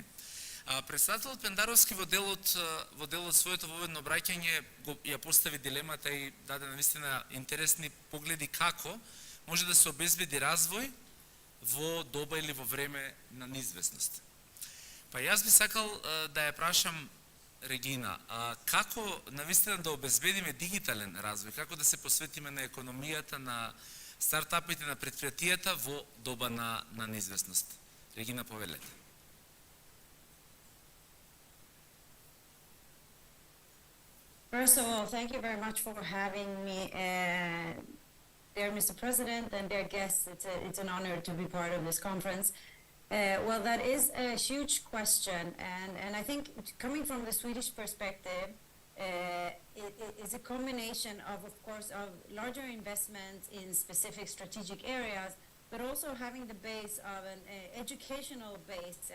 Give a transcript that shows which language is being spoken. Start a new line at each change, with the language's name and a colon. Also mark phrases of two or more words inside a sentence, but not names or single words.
Macedonian: Председателот Пендаровски во делот своето воведно обраќање ја постави дилемата и даде навистина интересни погледи како може да се обезбеди развој во доба или во време на неизвестност. Па јас би сакал да ја прашам Регина, како навистина да обезбедиме дигитален развој, како да се посветиме на економијата, на стартапите, на предпријатијата во доба на неизвестност. Регина, повелете.
English: First of all, thank you very much for having me, dear Mr. President and dear guests. It's an honor to be part of this conference. Well, that is a huge question, and I think coming from the Swedish perspective, it is a combination of course, of larger investments in specific strategic areas, but also having the base of an educational base.